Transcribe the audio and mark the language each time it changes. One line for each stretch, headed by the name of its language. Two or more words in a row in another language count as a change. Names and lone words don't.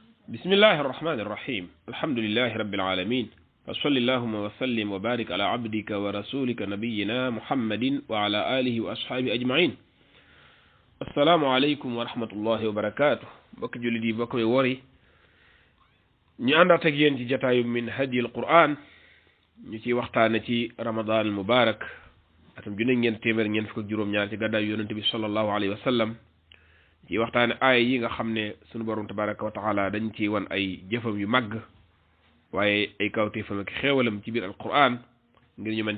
Arabic: بسم الله الرحمن الرحيم الحمد لله رب العالمين وصلى اللهم وسلم وبارك على عبدك ورسولك نبينا محمد وعلى آله وأصحابه أجمعين السلام عليكم ورحمة الله وبركاته بك جلدي بك وري
Wolof: ñi àndaat ak yéen ci jataayu min hadi alquran ñu ci waxtaane ci
Arabic: رمضان المبارك
Wolof: atam junne ngeen téeméer ngeen fukk ak juróom-ñaar ci gàddaay yonente bi
Arabic: صلى الله عليه وسلم
Wolof: ci waxtaane aaya yi nga xam ne sunu borom
Arabic: تبارك وتعالى
Wolof: dañ ci wan ay jëfam yu màgg waaye ay kawteefam ak xéewalam ci biir alquran ngir ñu mën